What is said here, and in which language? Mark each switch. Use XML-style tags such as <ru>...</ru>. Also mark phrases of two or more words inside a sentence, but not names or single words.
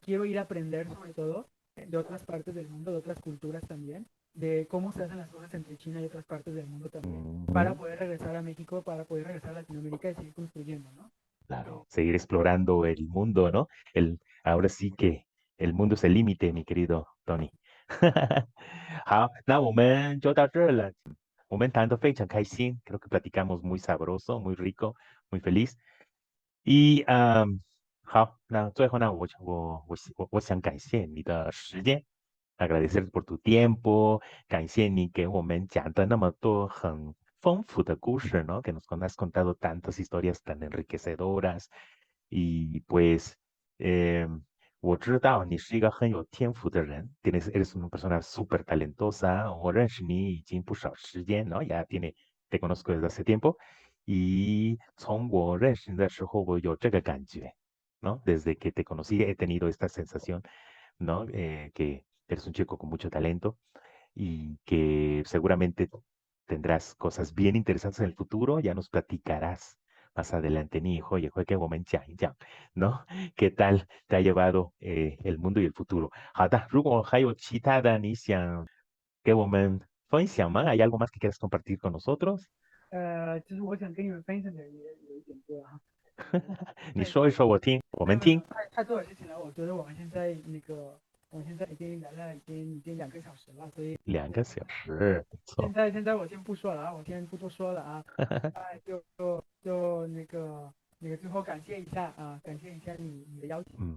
<es>Quiero ir a aprender sobre todo de otras partes del mundo, de otras culturas también, de cómo se hacen las cosas entre China y otras partes del mundo también, para Ujú. poder regresar a México, para poder regresar a Latinoamérica y seguir construyendo, ¿no? Claro, seguir explorando el mundo, ¿no? Ahora sí que el mundo es el límite, mi querido Tony.</es> <zh>好，那我们就到这儿了。我们谈得非常开心，</zh> <es>creo que platicamos muy sabroso, muy rico, muy feliz.</es> <zh>Y 好，那最后呢，我想感谢你的时间 ，</zh> <es>agradecer por tu tiempo，</es> <zh>感谢你给我们讲的那么多很丰富的故事，¿no?</zh> <es>Que nos has contado tantas historias tan enriquecedoras y pues</es> <zh>我知道你是一个很有天赋的人</zh> <es>，eres una persona súper talentosa，</es> <zh>我认识你已经不少时间 ，¿no?</zh> <es>Te conozco desde hace tiempo，</es> <zh>y 从我认识你的时候，我有这个感觉。¿No?</zh> <es>Desde que te conocí he tenido esta sensación, ¿no? Que eres un chico con mucho talento y que seguramente tendrás cosas bien interesantes en el futuro. Ya nos platicarás más adelante, mi hijo, y que ¿no? ¿Qué tal te ha llevado el mundo y el futuro?</es> <zh>好的，如果还有其他的你想给我们分享吗？</zh> <es>¿Hay algo más que quieras compartir con nosotros?</es> <zh>其实我想跟你们分享的也有一点多哈。你说一说，我们听。太多的事情了，我觉得我们现在已经聊了已经2个小时了，所以 2个小时，现在我先不说了啊，我先不多说了啊，就那个最后感谢一下啊，感谢一下你的邀请，</zh>